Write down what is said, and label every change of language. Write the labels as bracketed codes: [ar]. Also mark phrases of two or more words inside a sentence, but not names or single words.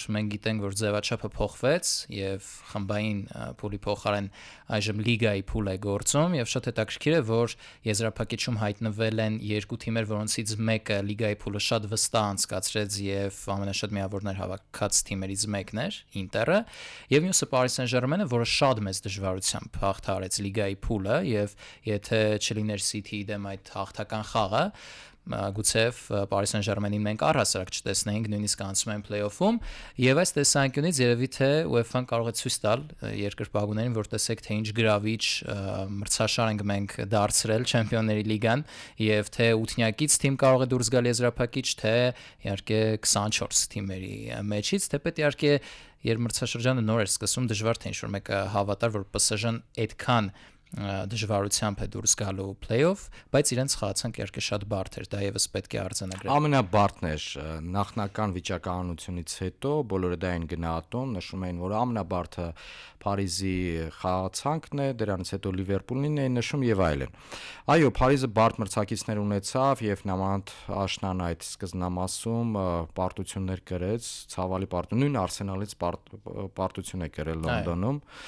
[hy] մենք գիտենք, որ ձևաչափը փոխվեց եւ խմբային փուլի փոխարեն այժմ լիգայի փուլ է գործում եւ շատ հետաքրքիր է, որ եզրափակիչում հայտնվել են երկու թիմեր, որոնցից մեկը լիգայի փուլը շատ վստահ անցկացրեց եւ ամենաշատ միավորներ հավաքած թիմերից մեկն էր Ինտերը եւ մյուսը Paris Saint-Germain-ը, որը շատ մեծ դժվարությամբ հաղթահարեց լիգայի փուլը եւ եթե չլիներ City-ի դեմ այդ հաղթական խաղը գուցեև Paris Saint-Germain-ին մենք առհասարակ չտեսնեինք նույնիսկ անցում են play-off-ում եւ այս տեսանկյունից երևի թե UEFA-ն կարող է ցույց տալ երկրպագուներին, որ տեսեք թե ինչ գրավիչ մրցաշար ենք մենք դարձրել Չեմպիոնների լիգան եւ թե ութնյակից թիմ կարող է դուրս գալ եզրափակիչ, թե իհարկե 24 թիմերի մեջից, թեպետ իհարկե երբ մրցաշրջանը նոր էր սկսում, դժվար թե ինչ-որ մեկը հավատար, որ PSG-ն այդքան դժվարությամբ է դուրս գալու play-off, բայց իրենց խաղացանք իհարկե շատ բարդ էր, դա եւս պետք է արձանագրել։ Ամենաբարդն էր նախնական վիճակահանությունից հետո, բոլորը դա են գնահատում, նշում էին, որ ամենաբարդը Փարիզի խաղացանքն է, դրանից հետո Լիվերպուլին էին նշում եւ այլն։ Այո, Փարիզը բարդ մրցակիցներ ունեցավ եւ Նամանդ Աշնան այդ սկզբնամասում պարտություններ կրեց, ցավալի պարտություն, նույն Արսենալից պարտություն է կրել Լոնդոնում։